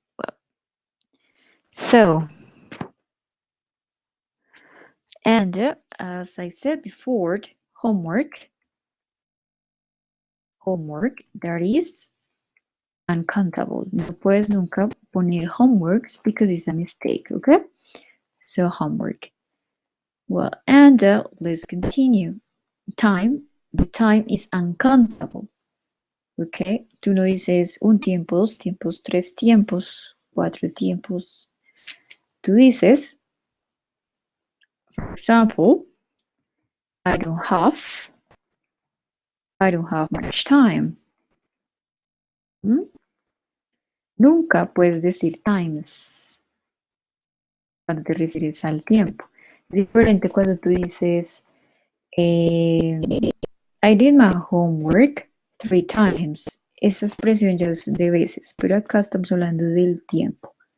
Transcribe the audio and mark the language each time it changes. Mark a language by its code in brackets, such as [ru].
[en] Well, so and as I said before, homework that is uncountable. [es] No puedes nunca poner homeworks [en] because it's a mistake. Okay, so homework. Well, and let's continue. The time is uncountable. [es] Okay, tú no dices un tiempo, dos tiempos, tres tiempos, cuatro tiempos. Tú dices, [en] for example, I don't have much time. ¿Mm? [es] Nunca puedes decir times cuando te refieres al tiempo. Es diferente cuando tú dices, [en] I did my homework 3 times. [es] Esa expresión ya es de veces, pero acá estamos hablando del tiempo.